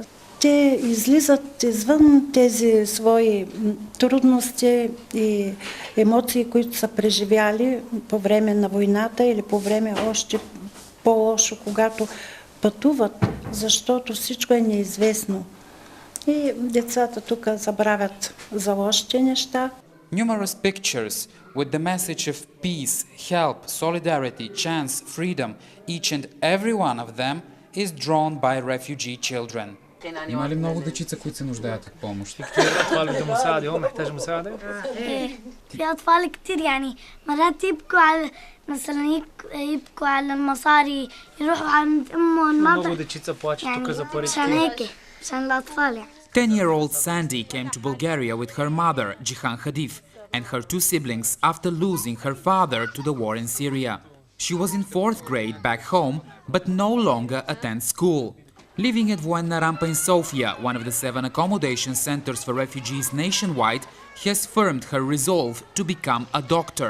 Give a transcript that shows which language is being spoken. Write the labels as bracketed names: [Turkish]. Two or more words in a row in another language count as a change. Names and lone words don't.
[Bulgarian] Те излизат извън тези свои трудности и емоции, които са преживяли по време на войната или по време още по-лошо, когато пътуват, защото всичко е неизвестно. И децата тук забравят за лошите неща. [English] Numerous pictures with the message of peace, help, solidarity, chance, freedom, each and every one of them is drawn by refugee children. [Bulgarian] Има ли много дечица, които се нуждаят от помощ? [Arabic] الأطفال بدهم مساعدة هون محتاج مساعدة؟ في أطفال كتير يعني مرات يبكوا على مثلا يبكوا على المصاري يروحوا عند أمهم ما [Bulgarian] много дечица плачат тук за парите. [Arabic] عشان هيك عشان الأطفال يعني. [English] 10-year-old Sandy came to Bulgaria with her mother, Jihan Khadif, and her 2 siblings after losing her father to the war in Syria. She was in 4th grade back home, but no longer attends school. Living at Voenna Rampa in Sofia, one of the 7 accommodation centers for refugees nationwide, has firmed her resolve to become a doctor.